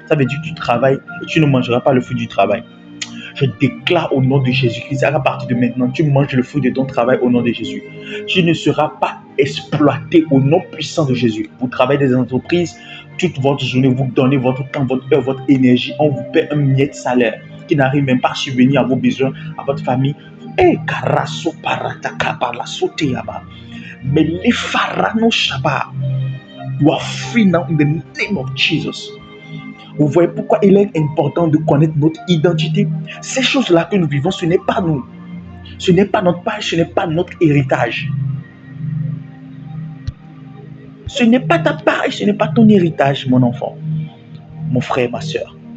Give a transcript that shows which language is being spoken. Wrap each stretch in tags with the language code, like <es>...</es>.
<fr>Ça veut dire que tu travailles et tu ne mangeras pas le fruit du travail. Je déclare au nom de Jésus-Christ, à partir de maintenant, tu manges le fruit de ton travail au nom de Jésus. Tu ne seras pas exploité au nom puissant de Jésus. Vous travaillez des entreprises, toute votre journée, vous donnez votre temps, votre heure, votre énergie. On vous paie un miette salaire qui n'arrive même pas à subvenir à vos besoins, à votre famille. Karaso parataka par la soteyaba. Mais les pharaons Shabbat,</fr> <en>you are free now in the name of Jesus.</en> <fr>Vous voyez pourquoi il est important de connaître notre identité. Ces choses-là que nous vivons, ce n'est pas nous. Ce n'est pas notre page, ce n'est pas notre héritage. Ce n'est pas ta part, ce n'est pas ton héritage, mon enfant, mon frère, ma soeur.</fr>